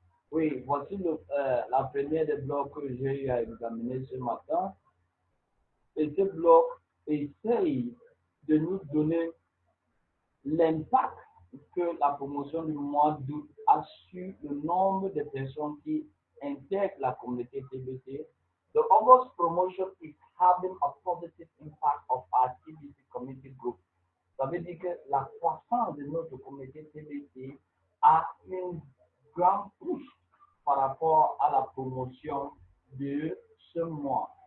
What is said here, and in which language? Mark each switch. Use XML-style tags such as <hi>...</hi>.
<fr>Oui, voici la première des blogs que j'ai eu à examiner ce matin. Et ce blog essaye de nous donner l'impact que la promotion du mois d'août sur le nombre de personnes qui intègrent la communauté TBC.</fr> <en>The August promotion is having a positive impact of our TBC community group.</en> <fr>Ça veut dire que la croissance de notre communauté TBC a une grande pousse par rapport à la promotion de ce mois.</fr>